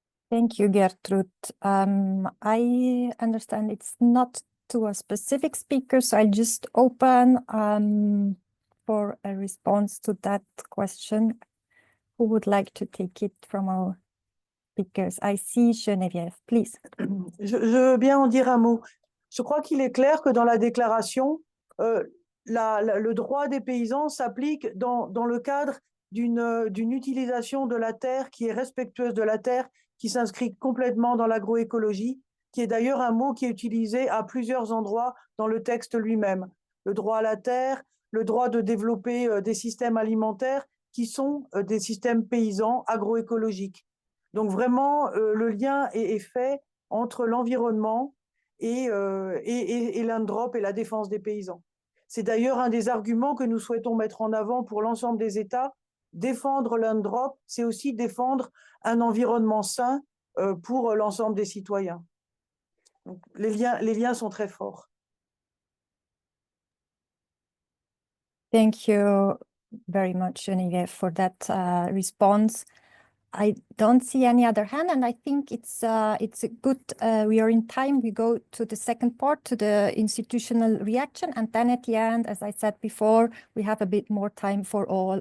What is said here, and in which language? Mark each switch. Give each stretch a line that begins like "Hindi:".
English: Thank you, Gertrude. I understand it's not to a specific speaker, so I'll just open for a response to that question. Who would like to take it from our speakers? I see Geneviève, please.
French: Je veux bien en dire un mot. Je crois qu'il est clair que dans la déclaration, le droit des paysans s'applique dans le cadre d'une utilisation de la terre qui est respectueuse de la terre, qui s'inscrit complètement dans l'agroécologie, qui est d'ailleurs un mot qui est utilisé à plusieurs endroits dans le texte lui-même. Le droit à la terre, le droit de développer des systèmes alimentaires qui sont des systèmes paysans agroécologiques. Donc vraiment, le lien est fait entre l'environnement et l'UNDROP et la défense des paysans. C'est d'ailleurs un des arguments que nous souhaitons mettre en avant pour l'ensemble des États. Défendre l'UNDROP, c'est aussi défendre un environnement sain pour l'ensemble des citoyens. Donc, les liens sont très forts.
English: Thank you very much, Geneviève, for that response. I don't see any other hand, and I think it's a good, we are in time. We go to the second part, to the institutional reaction, and then at the end, as I said before, we have a bit more time for all.